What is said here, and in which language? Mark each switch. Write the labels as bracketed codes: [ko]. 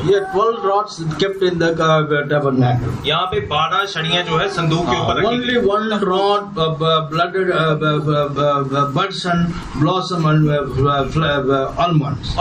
[en] Here 12 rods kept in the tabernacle. [hi] यहाँ पे 12 छड़ियां जो है संदूक के ऊपर रखी [en] Only one rod blooded buds and blossom and almonds.